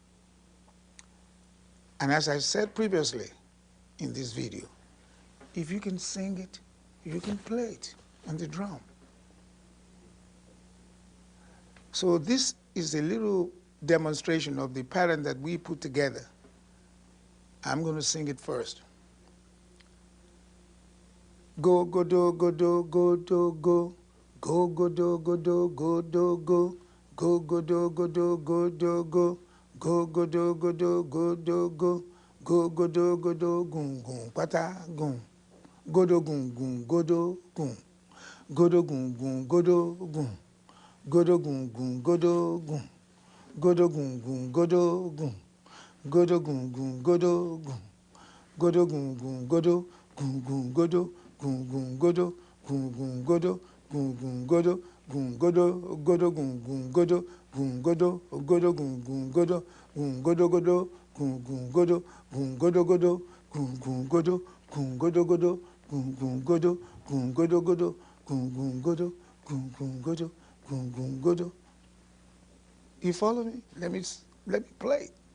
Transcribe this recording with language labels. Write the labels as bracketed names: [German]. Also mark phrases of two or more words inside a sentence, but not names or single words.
[English] And as I said previously in this video, if you can sing it, you can play it on the drum. So this is a little demonstration of the pattern that we put together. I'm going to sing it first. Go, go, do, go, do, go, do, go. Go, go, do, go, do, go, do, go. Go, go, do, go, do, go, do, go. Go, go, do, go, do, go, do, go. Go, go, do, go, do, gun, gun, pata, gun. Go, do, gun, gun, go, do, gun. Go, do, gun, gun, go, do, gun. Go, do, gun, gun, go, do, gun. Go, do, gun, gun, go, do, gun. Go, do, gun, gun, go, do, gun. Go, do, gun, gun, go, do, gun, gun, go, do. Gun gun godo, gun gun godo, gun gun godo, gun godo, godo gun gun godo, gun godo, godo gun gun godo, gun godo godo, gun gun godo, gun godo godo, gun gun godo, gun godo godo, gun gun godo, gun godo godo, gun gun godo, gun gun godo, gun gun godo. You follow me? Let me play.